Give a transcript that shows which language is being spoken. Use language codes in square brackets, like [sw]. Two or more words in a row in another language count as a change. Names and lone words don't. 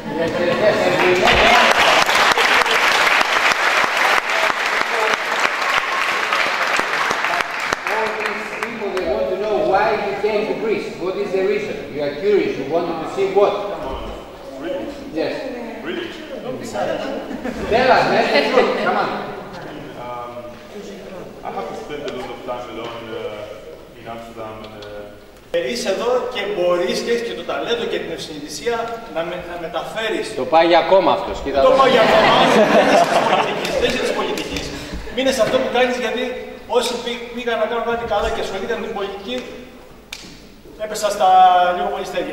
[en] All these people, they want to know why you came to Greece. What is the reason? You are curious. You wanted to see what? Come on, really? Yes. Really? Tell us, man. Come on. I have to spend a lot of time alone in Amsterdam. [el] Είσαι εδώ και μπορείς και έχεις και το ταλέντο και την ευσυνειδησία να μεταφέρεις. Το πάει για κόμμα αυτός. Το πάει για κόμμα. Δεν είσαι της πολιτικής. Μείνε σε αυτό που κάνεις, γιατί όσοι πήγαν να κάνουν κάτι καλά και ασχολήθηκαν με την πολιτική, έπεσα στα λίγο πολύ στέλια.